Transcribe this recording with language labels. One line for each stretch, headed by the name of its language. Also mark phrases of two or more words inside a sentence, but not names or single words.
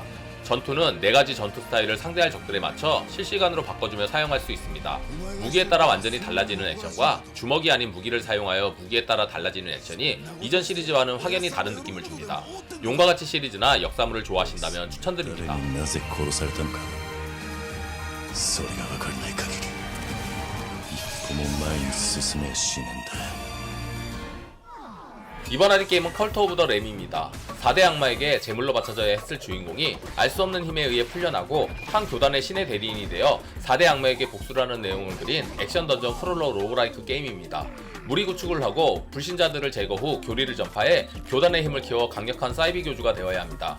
Korean: 전투는 4가지 전투 스타일을 상대할 적들에 맞춰 실시간으로 바꿔주며 사용할 수 있습니다. 무기에 따라 완전히 달라지는 액션과 주먹이 아닌 무기를 사용하여 무기에 따라 달라지는 액션이 이전 시리즈와는 확연히 다른 느낌을 줍니다. 용과 같이 시리즈나 역사물을 좋아하신다면 추천드립니다.
Japanese: なぜ殺されたのかそれが分からない限り一歩も前に進めやしねえんだ
Korean: 이번 할인 게임은 컬트 오브 더 램입니다. 4대 악마에게 제물로 바쳐져야 했을 주인공이 알 수 없는 힘에 의해 풀려나고 한 교단의 신의 대리인이 되어 4대 악마에게 복수라는 내용을 그린 액션 던전 프롤러 로그라이크 게임입니다. 무리 구축을 하고 불신자들을 제거 후 교리를 전파해 교단의 힘을 키워 강력한 사이비 교주가 되어야 합니다.